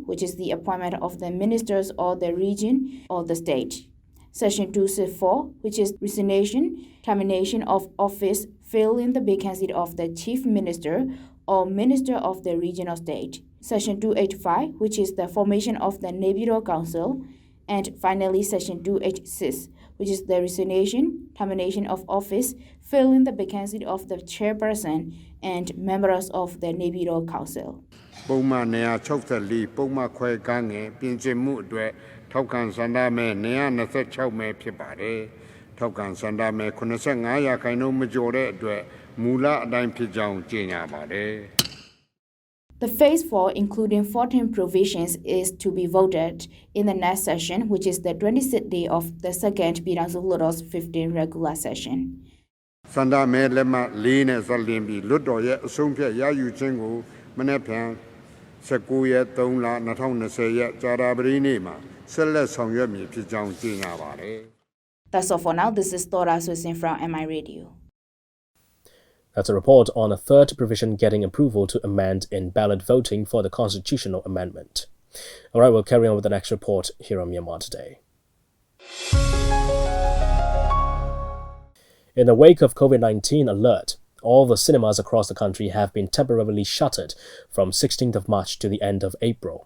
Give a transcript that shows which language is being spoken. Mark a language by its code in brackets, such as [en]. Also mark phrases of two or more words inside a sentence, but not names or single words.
[en] which is the appointment of the ministers of the region or the state, Section 264, which is resignation, termination of office, filling the vacancy of the chief minister or minister of the region or state, Section 285, which is the formation of the Neighborhood Council, and finally Section 286, which is the resignation, termination of office, filling the vacancy of the chairperson and members of the Neighborhood Council. [my] ပုံမှန်164ပုံမှန်ခွဲကငယ်ပြင်ဆင်မှုအတွက်ထောက်ခံဆန္ဒမဲ126မဲဖြစ်ပါတယ်ထောက်ခံဆန္ဒမဲ85ရာခိုင်နှုန်းမကျော်တဲ့အတွက်မူလအတိုင်းဖြစ်ကြောင်းကြေညာပါတယ် [en] The phase 4, including 14 provisions, is to be voted in the next session, which is the 26th day of the second Piransu Ludos 15 regular session. [my] ဆန္ဒမဲလက်မှတ်4နဲ့ဆက်လင်းပြီးလွတ်တော်ရဲ့အဆုံးဖြတ်ရယူခြင်းကိုမနေ့ဖြန်19ရက်3လ2020ရက်ကြာတာပတိနေ့မှာဆက်လက်ဆောင်ရွက်မည်ဖြစ်ကြောင်းကြေညာပါတယ် [en] That's all for now. This is Thora Susin from MI Radio. That's a report on a third provision getting approval to amend in ballot voting for the constitutional amendment. All right, we'll carry on with the next report here on Myanmar Today. In the wake of COVID-19 alert, all the cinemas across the country have been temporarily shuttered from 16th of March to the end of April.